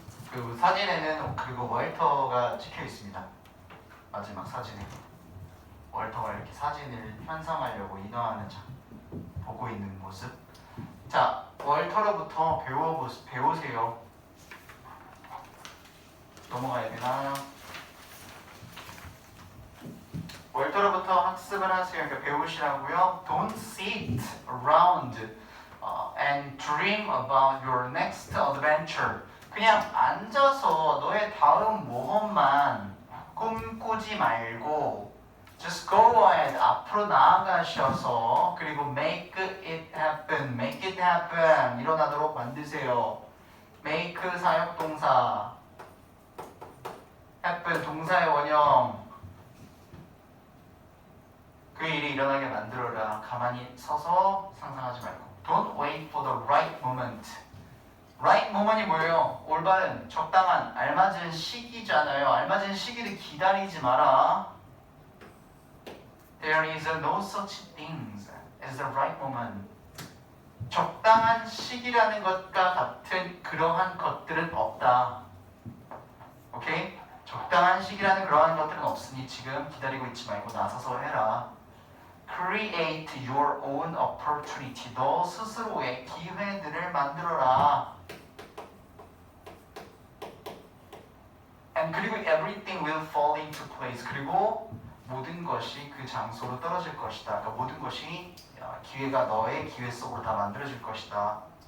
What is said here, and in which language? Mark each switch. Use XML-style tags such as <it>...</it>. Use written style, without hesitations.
<ko>그 사진에는 그리고 월터가 찍혀 있습니다. 마지막 사진에 월터가 이렇게 사진을 현상하려고 인화하는 보고 있는 모습. 자, 월터로부터 배우세요. 넘어가야 되나? 월터로부터 학습을 하세요. 그러니까 배우시라고요.</ko> <en>Don't sit around and dream about your next adventure.</en> <ko>그냥 앉아서 너의 다음 모험만 꿈꾸지 말고</ko> <en>just go ahead.</en> <ko>앞으로 나아가셔서 그리고</ko> <en>make it happen. make it happen.</en> <ko>일어나도록 만드세요. make 사역동사 happen 동사의 원형. 그 일이 일어나게 만들어라. 가만히 서서 상상하지 말고.</ko> <en>Don't wait for the right moment.</en> <ko>right moment이 뭐예요? 올바른, 적당한, 알맞은 시기잖아요. 알맞은 시기를 기다리지 마라.</ko> <en>There is no such thing as the right moment.</en> <ko>적당한 시기라는 것과 같은 그러한 것들은 없다. 오케이? 적당한 시기라는 그러한 것들은 없으니 지금 기다리고 있지 말고 나서서 해라.</ko> <en>Create your own opportunity.</en> <ko>너 스스로의 기회들을 만들어라.</ko> <en>And</en> <ko>그리고</ko> <en>everything will fall into place.</en> <ko>그리고 모든 것이 그 장소로 떨어질 것이다. 그러니까 모든 것이 기회가 너의 기회 속으로 다 만들어질 것이다.</ko>